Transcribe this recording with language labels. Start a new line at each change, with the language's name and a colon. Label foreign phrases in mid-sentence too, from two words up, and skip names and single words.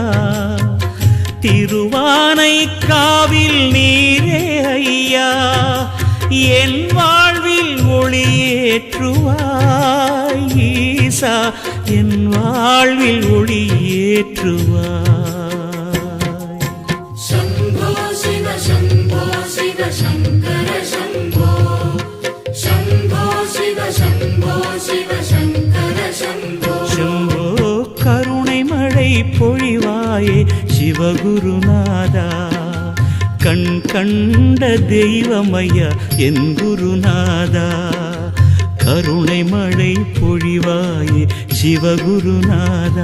Tamil: திருவானைக்காவில் நீரே ஐயா. என் வாழ்வில் ஒளியேற்றுவாய் ஈசா என் வாழ்வில் ஒளியேற்றுவாய்.
Sanskrit: शङ्कर शम्भो शम्भो शिव शम्भो शिव शङ्कर शम्भो
Tamil: शम्भो கருணை மழை பொழிவாயே சிவகுருநாதா கண் கண்ட தெய்வமையா என் குருநாதா கருணை மழை பொழிவாயே சிவகுருநாதா